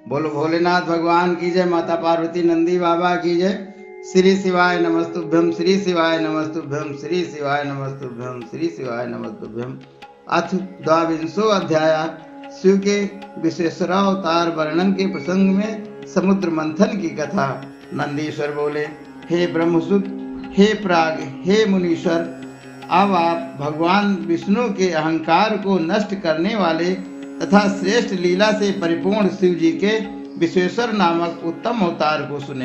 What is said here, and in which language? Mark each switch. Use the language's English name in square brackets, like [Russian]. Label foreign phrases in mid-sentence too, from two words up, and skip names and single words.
[Hindi] बोलो भोलेनाथ भगवान की जय। माता पार्वती नंदी बाबा की जय। [Sanskrit] श्री शिवाय नमस्तुभ्यम, श्री शिवाय नमस्तुभ्यम, श्री शिवाय नमस्तुभ्यम, श्री शिवाय नमस्तुभ्यम। अथ द्वाविंशो अध्याय। [Hindi] शिव के विश्वेश्वरावतार वर्णन के प्रसंग में समुद्र मंथन की कथा। नंदीश्वर बोले, हे ब्रह्मसुत, हे प्राग, हे मुनीश्वर, अब आप भगवान विष्णु के अहंकार को नष्ट करने वाले तथा श्रेष्ठ लीला से परिपूर्ण शिव जी के विश्वेश्वर नामक उत्तम अवतार को सुने।